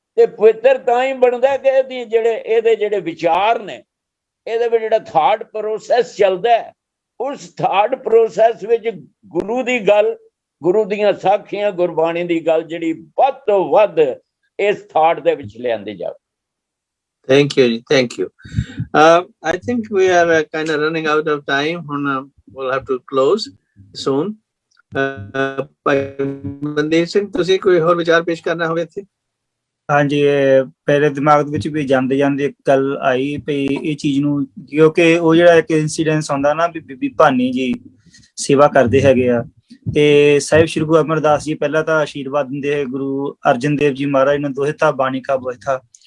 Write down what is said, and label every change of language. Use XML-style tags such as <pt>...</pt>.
<pa>ਤੇ ਪਵਿੱਤਰ ਤਾਂ ਹੀ ਬਣਦਾ ਕਿ ਇਹਦੇ ਜਿਹੜੇ ਵਿਚਾਰ ਨੇ, ਇਹਦੇ ਵਿੱਚ ਜਿਹੜਾ ਥਾਟ ਪ੍ਰੋਸੈਸ ਚੱਲਦਾ ਹੈ, ਉਸ ਥਾਟ ਪ੍ਰੋਸੈਸ ਵਿੱਚ ਗੁਰੂ ਦੀ ਗੱਲ, ਗੁਰੂ ਦੀਆਂ ਸਾਖੀਆਂ, ਗੁਰਬਾਣੀ ਦੀ ਗੱਲ ਜਿਹੜੀ ਵੱਧ ਤੋਂ ਵੱਧ ਇਸ ਥਾਟ ਦੇ ਵਿੱਚ ਲਿਆਂਦੀ ਜਾਵੇ।</pa> <en>Thank you. Thank you. I think we are kind of running out of time. We'll have to close soon.</en> <pa>Mandeep Singh, ਤੁਸੀਂ ਕੋਈ ਹੋਰ ਵਿਚਾਰ ਪੇਸ਼ ਕਰਨਾ ਹੋਵੇ ਇੱਥੇ? ਹਾਂਜੀ, ਮੇਰੇ ਦਿਮਾਗ ਵਿੱਚ ਵੀ ਜਾਂਦੇ ਇੱਕ ਗੱਲ ਆਈ ਵੀ ਇਹ ਚੀਜ਼ ਨੂੰ, ਕਿਉਂਕਿ ਉਹ ਜਿਹੜਾ ਇੱਕ ਇੰਸੀਡੈਂਸ ਹੁੰਦਾ ਨਾ ਵੀ ਬੀਬੀ ਭਾਨੀ ਜੀ ਸੇਵਾ ਕਰਦੇ ਹੈਗੇ ਆ ਤੇ ਸਾਹਿਬ ਸ਼੍ਰੀ ਗੁਰੂ ਅਮਰਦਾਸ ਜੀ ਪਹਿਲਾਂ ਤਾਂ ਆਸ਼ੀਰਵਾਦ ਦਿੰਦੇ ਹੈ ਗੁਰੂ ਅਰਜਨ ਦੇਵ ਜੀ ਮਹਾਰਾਜ ਨੂੰ, ਦੋਹਿਤਾ ਬਾਣੀ ਕਾ ਬੋਹਿਤਾ।</pa>